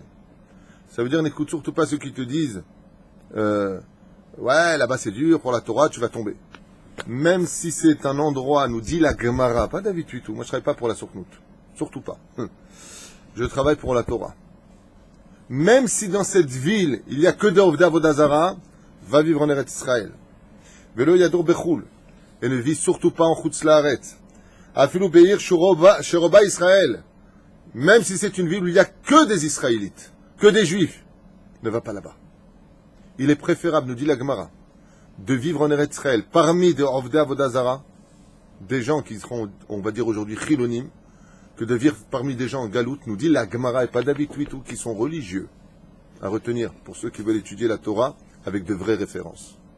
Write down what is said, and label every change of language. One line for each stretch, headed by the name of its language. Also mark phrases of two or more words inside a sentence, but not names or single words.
French: Ça veut dire n'écoute surtout pas ceux qui te disent ouais, là-bas c'est dur, pour la Torah, tu vas tomber. Même si c'est un endroit, nous dit la Gemara, pas David Tuitou, moi je ne travaille pas pour la Souknout, surtout pas. Je travaille pour la Torah. Même si dans cette ville, il n'y a que d'
Hebrew: עבודה זרה,
French: va vivre en Eretz Israël.
Hebrew: ולא ידור בחו"ל,
French: et ne vit surtout pas en
Hebrew: חוץ לארץ. אפילו בעיר שרובה ישראל,
French: même si c'est une ville où il n'y a que des Israélites, que des Juifs, ne va pas là-bas. Il est préférable, nous dit la Gemara, de vivre en Eretz Israël parmi des
Hebrew: עובדי עבודה זרה,
French: des gens qui seront, on va dire aujourd'hui, chilonim, que de vivre parmi des gens en Galoute, nous dit la Gemara, et pas David Tuitou, qui sont religieux, à retenir pour ceux qui veulent étudier la Torah avec de vraies références.